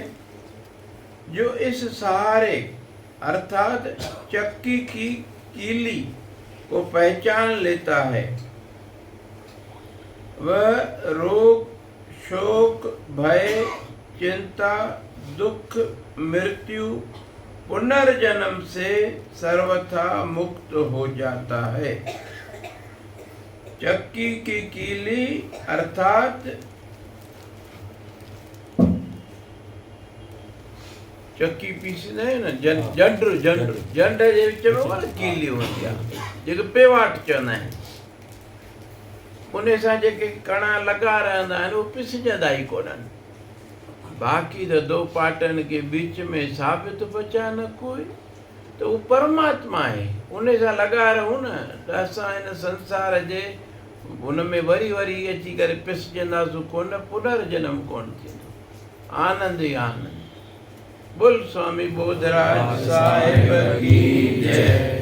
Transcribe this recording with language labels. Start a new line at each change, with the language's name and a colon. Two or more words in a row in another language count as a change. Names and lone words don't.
Hindi: जो इस सहारे अर्थात चक्की की कीली को पहचान लेता है, वह रोग, शोक, भय, चिंता, दुख, मृत्यु, पुनर्जन्म से सर्वथा मुक्त हो जाता है। चक्की की कीली अर्थात चक्की पीसना है ना,
Sindhi: जंड जे विच में कीली होती आहे, जेके पेवाट चवंदा आहिनि। उन सां जेके कणा लॻा रहंदा आहिनि उहे पिसजंदा ई कोन्हनि। बाक़ी त
Hindi: दो पाटनि के बीच में साबित बचा न कोई,
Sindhi: त उहो परमात्मा आहे। उन सां लॻा रहूं न त असां हिन संसार जे उन में वरी वरी अची करे पिसजंदासीं कोन, पुनर्जन्म कोन थींदो। आनंद ई आनंद।
Hindi: बोल स्वामी बोधराज साहिब की जय।